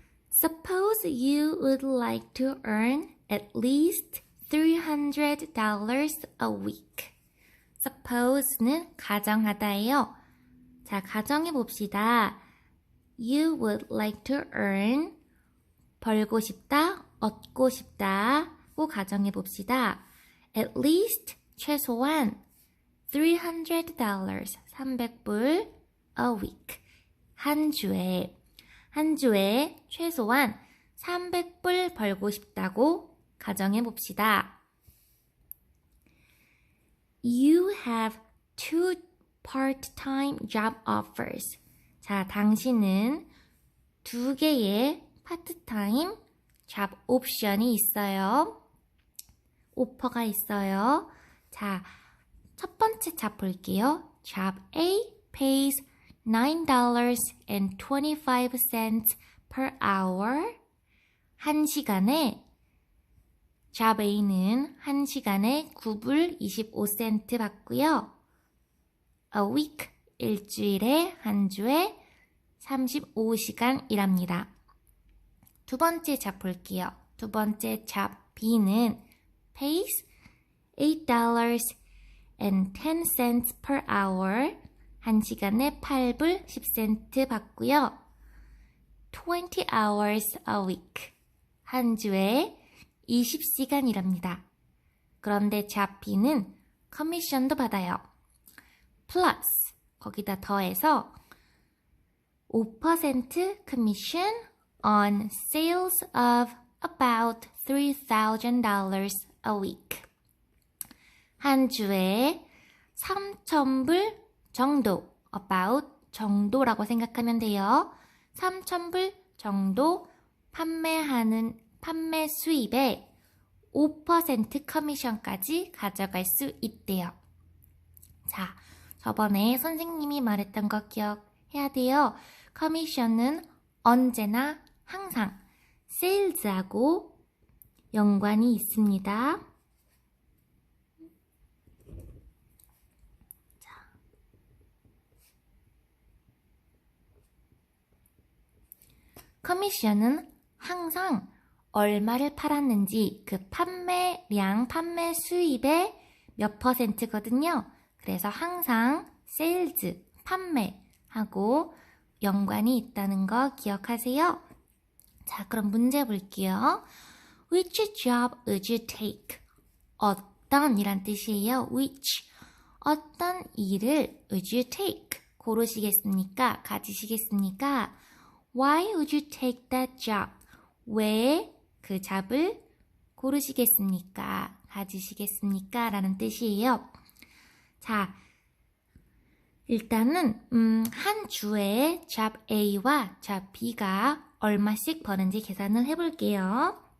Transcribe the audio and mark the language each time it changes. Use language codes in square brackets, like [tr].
[en] Suppose you would like to earn at least $300 a week. [ko] Suppose는 가정하다예요. 자, 가정해 봅시다. [en] You would like to earn [ko] 벌고 싶다, 얻고 싶다고 가정해 봅시다. [en] At least [ko] 최소한 $300 300불 [en] a week [ko] 한 주에 최소한 300불 벌고 싶다고 가정해 봅시다. [en] You have two part-time job offers. [ko] 자, 당신은 2개의 파트타임 잡 옵션이 있어요. 오퍼가 있어요. 자, 첫 번째 잡 볼게요. [en] 잡 A pays $9.25 per hour. [ko] 1시간에 잡 A는 1시간에 9불 25센트 받고요. A week, 일주일에 한 주에 35시간 일합니다. 두 번째 잡 볼게요. 두 번째 잡 B는 [en] pays $8.10 per hour. [ko] 1시간에 8불 10센트 받고요. [en] 20 hours a week. [ko] 한 주에 20시간 일합니다. 그런데 잡 B는 커미션도 받아요. 플러스 거기다 더해서 [en] 5% commission on sales of about $3,000 a week. [ko] 한 주에 3,000불 정도, about 정도라고 생각하면 돼요. 3,000불 정도 판매 수입에 5% 커미션까지 가져갈 수 있대요. 자, 저번에 선생님이 말했던 거 기억해야 돼요. 커미션은 언제나 항상 세일즈하고 연관이 있습니다. 커미션은 항상 얼마를 팔았는지 그 판매량, 판매 수입의 몇 %거든요. 그래서 항상 세일즈, 판매하고 연관이 있다는 거 기억하세요. 자, 그럼 문제 볼게요. [en] Which job would you take? [ko] 어떤 이란 뜻이에요. [en] Which, [ko] 어떤 일을 [en] would you take? [ko] 고르시겠습니까? 가지시겠습니까? [en] Why would you take that job? [ko] 왜 그 잡을 고르시겠습니까? 가지시겠습니까? 라는 뜻이에요. 자, 일단은 한 주에 잡 A와 잡 B가 얼마씩 버는지 계산을 해볼게요.